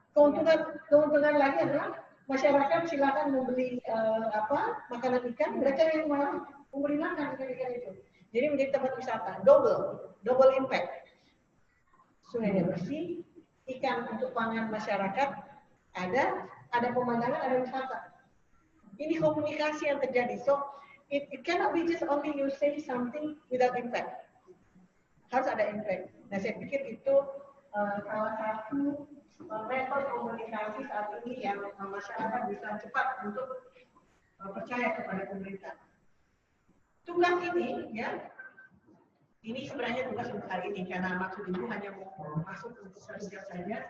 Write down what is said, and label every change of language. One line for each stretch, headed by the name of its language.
Indonesian: Keuntungan lagi adalah masyarakat silakan membeli makanan ikan, mereka yang mau memberi makan ikan itu. Jadi menjadi tempat wisata,
English: double impact.
Indonesian: Sungainya bersih, ikan untuk pangan masyarakat ada pemandangan, ada wisata. Ini komunikasi yang terjadi.
English: So it cannot be just only you say something without impact.
Indonesian: Harus ada impact. Nah saya pikir itu salah satu metode komunikasi saat ini yang masyarakat bisa cepat untuk percaya kepada pemerintah. Tugas ini, ya, ini sebenarnya tugas untuk hari ini karena maksud ibu hanya mau masuk untuk belajar saja.